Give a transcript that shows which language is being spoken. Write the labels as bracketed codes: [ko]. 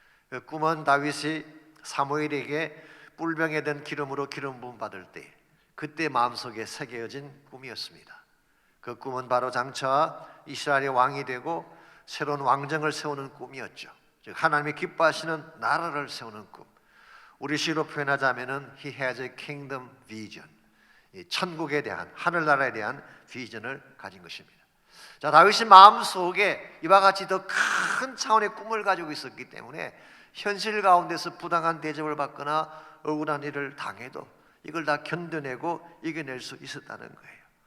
[ko] 그 꿈은 다윗이 사무엘에게 뿔병에 든 기름으로 기름 부음 받을 때 그때 마음속에 새겨진 꿈이었습니다. 그 꿈은 바로 장차 이스라엘의 왕이 되고 새로운 왕정을 세우는 꿈이었죠. 즉 하나님이 기뻐하시는 나라를 세우는 꿈. 우리 시로 표현하자면은 [en] He has a kingdom vision. [ko] 천국에 대한, 하늘나라에 대한 비전을 가진 것입니다. 자, 다윗이 마음속에 이와 같이 더 큰 차원의 꿈을 가지고 있었기 때문에 현실 가운데서 부당한 대접을 받거나 억울한 일을 당해도 이걸 다 견뎌내고 이겨낼 수 있었다는 거예요.